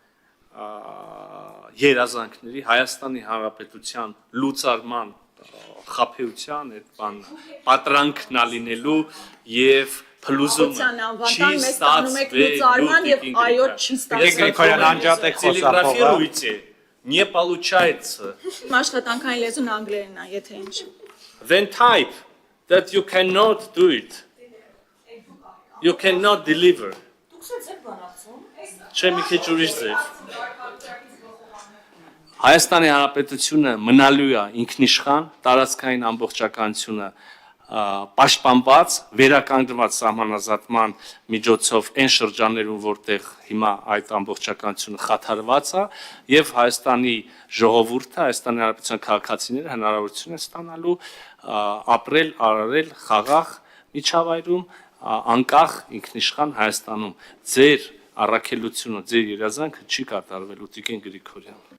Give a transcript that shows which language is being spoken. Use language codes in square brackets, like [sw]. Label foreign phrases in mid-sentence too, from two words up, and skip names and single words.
[hy] երազանքների Հայաստանի Հանրապետության լուծարման խաբեության այդ բանը պատրանքն ալինելու եւ փլուզումը չի ստացվել։ [ru] Не получается. [hy] Աշխատանքային լեզուն անգլերենն է, եթե ինչ։ [en] Then type that you cannot do it. You cannot deliver. [hy] Չէ, մի քիչ ուրիշ ձև։ Հայաստանի Հանրապետությունը մնալու է ինքնիշխան, տարածքային ամբողջականությունը պաշտպանված, վերականգնված սահմանազատման միջոցով այն շրջաններում, որտեղ հիմա այդ ամբողջականությունը խաթարված է, եւ Հայաստանի ժողովուրդը, Հայաստանի Հանրապետության քաղաքացիները հնարավորություն են ստանալու ապրել, արարել խաղաղ միջավայրում, անկախ ինքնիշխան Հայաստանում։ Ձեր առաքելությունը, ձեր երազանքը չի կատարվելու, Տիկին Գրիգորյան։